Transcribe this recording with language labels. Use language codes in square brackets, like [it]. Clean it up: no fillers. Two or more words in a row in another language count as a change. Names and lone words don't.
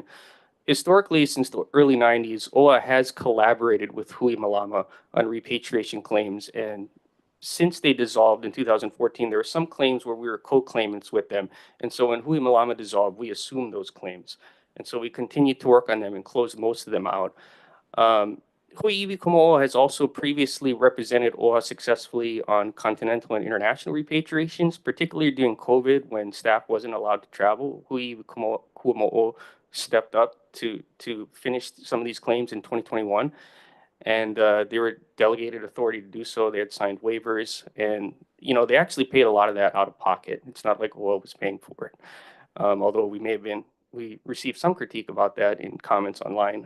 [en] Historically, since the early 90s, OHA has collaborated with Hui Malama on repatriation claims. And since they dissolved in 2014, there were some claims where we were co-claimants with them. And so when Hui Malama dissolved, we assumed those claims. And so we continued to work on them and closed most of them out. Hui iwi Kuamo'o has also previously represented OHA successfully on continental and international repatriations, particularly during COVID when staff wasn't allowed to travel. Hui iwi Kuamo'o stepped up to finish some of these claims in 2021, and they were delegated authority to do so. They had signed waivers, and they actually paid a lot of that out of pocket. It's not like OHA was paying for it, although we may have been we received some critique about that in comments online.